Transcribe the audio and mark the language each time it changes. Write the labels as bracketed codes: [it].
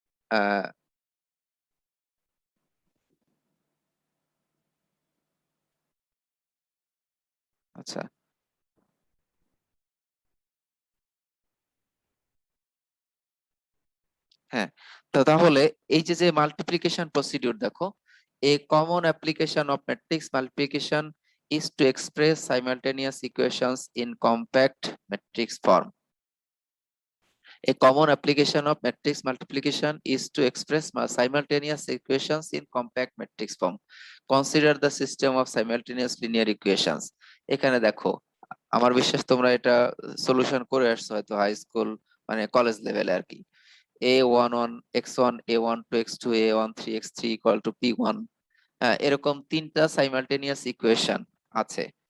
[bn] আহ আচ্ছা, হ্যাঁ। তো তাহলে এই যে যে মাল্টিপ্লিকেশন প্রসিডিউর দেখো, [en] A common application of matrix multiplication is to express simultaneous equations in compact matrix form. A common application of matrix multiplication is to express simultaneous equations in compact matrix form. Consider the system of simultaneous linear equations. [bn] এখানে দেখো, আমার বিশ্বাস তোমরা এটা solution করে আসছো হয়তো high school মানে কলেজ লেভেলে আর কি। a11 x1 a12 x2 a13 x3 equal to p1, হ্যাঁ, এরকম তিনটা সাইমালটেনিয়াস ইকুয়েশন আছে।